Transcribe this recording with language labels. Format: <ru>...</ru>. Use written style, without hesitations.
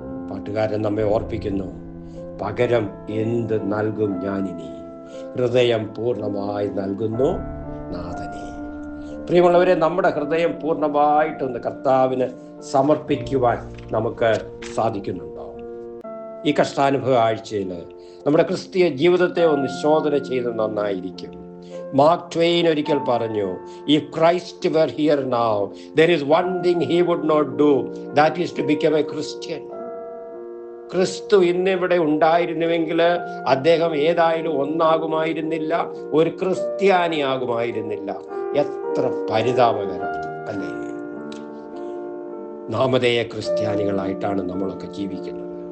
<ml>പാട്ടുകാരൻ നമ്മെ ഓർപ്പിക്കുന്നു, പകരം എന്ത് നൽകും ഞാനിനി, ഹൃദയം പൂർണ്ണമായി നൽകുന്നു നാഥനെ. പ്രിയമുള്ളവരെ, നമ്മുടെ ഹൃദയം പൂർണ്ണമായിട്ടൊന്ന് കർത്താവിന് സമർപ്പിക്കുവാൻ നമുക്ക് സാധിക്കുന്നുണ്ടോ? ഈ കഷ്ടാനുഭവ ആഴ്ചയിൽ നമ്മുടെ ക്രിസ്തീയ ജീവിതത്തെ ഒന്ന് ശോധന ചെയ്ത് നന്നായിരിക്കും. മാർക്ക് ട്വെയിൻ ഒരിക്കൽ പറഞ്ഞു,</ml> <en>"If Christ were here now, there is one thing he would not do, that is to become a Christian."</en> <ml>ക്രിസ്തു ഇന്നിവിടെ ഉണ്ടായിരുന്നുവെങ്കിൽ അദ്ദേഹം ഏതായാലും ഒന്നാകുമായിരുന്നില്ല, ഒരു ക്രിസ്ത്യാനിയാകുമായിരുന്നില്ല. എത്ര പരിതാപകരം അല്ലേ? നാമധേയ ക്രിസ്ത്യാനികളായിട്ടാണ് നമ്മളൊക്കെ ജീവിക്കുന്നത്.</ml>